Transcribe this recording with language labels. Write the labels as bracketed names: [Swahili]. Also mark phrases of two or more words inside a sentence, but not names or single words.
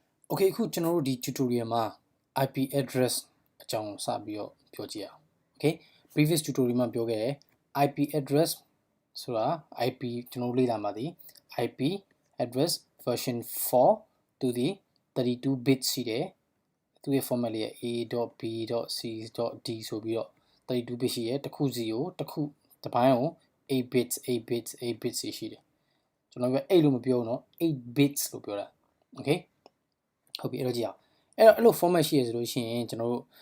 [Burmese] Okay ခုကျွန်တော်တို့ဒီ tutorial မှာ [English] IP address [Burmese] အကြောင်းစပြီးတော့ပြောကြည့်အောင် Okay [English] previous tutorial [Burmese] မှာပြောခဲ့တယ် [English] IP address [Burmese] ဆိုတာ IP ကျွန်တော်တို့လေ့လာမှာဒီ IP [English] address version 4 to the 32 bits [Burmese] ရှိတယ်သူရဲ့ format လေး A.B.C.D ဆိုပြီးတော့32 bits ရှိတယ်တစ်ခုစီကိုတစ်ခုတစ်ပိုင်းကို [English] 8 bits 8 bits 8 bits [Burmese] ရှိတယ်ကျွန်တော်က8လို့မပြောဘူးเนาะ [English] 8 bits [Burmese] လို့ပြောတာ Okayဟုတ်ပြီအဲ့တော့ကြည့်အောင်အဲ့လို format ရှိရဆိုလို့ရှိရင်ကျွန်တော်တို့